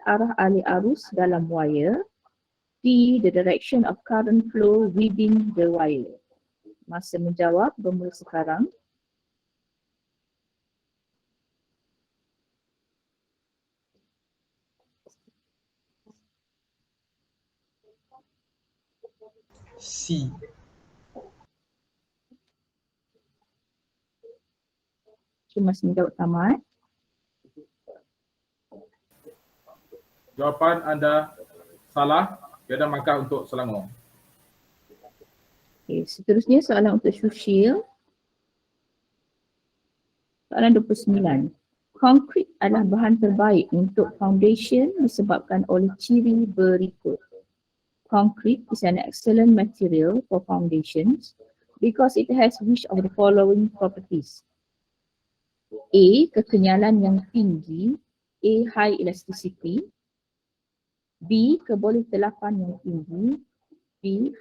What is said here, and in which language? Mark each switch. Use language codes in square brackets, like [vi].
[ms] Arah alih arus dalam wire. D. [en] The direction of current flow within the wire. [ms] Masa menjawab bermula sekarang. C. Masa menjawab tamat. Jawapan anda salah. Tiada markah untuk Selangor. Okay, seterusnya soalan untuk Sushil. Soalan 29. Konkrit adalah bahan terbaik untuk foundation disebabkan oleh ciri berikut. [en] concrete is an excellent material for foundations because it has which of the following properties? A. [ms] Kekenyalan yang tinggi, A. [en] High elasticity, B. [ms] Kebolehterlapan yang tinggi, B.